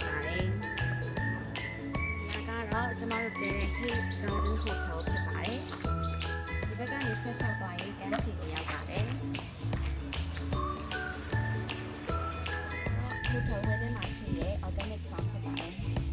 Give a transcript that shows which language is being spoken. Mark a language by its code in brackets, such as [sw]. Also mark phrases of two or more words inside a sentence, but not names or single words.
[my] ပါတယ်။ဒါကတော့ကျမတို့တဲ့ Hill Garden Hotel ဖြစ်ပါတယ်။ဒီဘက်ကနေဆက်လျှောက်သွားရင်ကမ်းခြေကိုရောက်ပါတယ်။ Hotel ဝင်းထဲမှာရှိတဲ့ [en] organic farm [my] ဖြစ်ပါတယ်။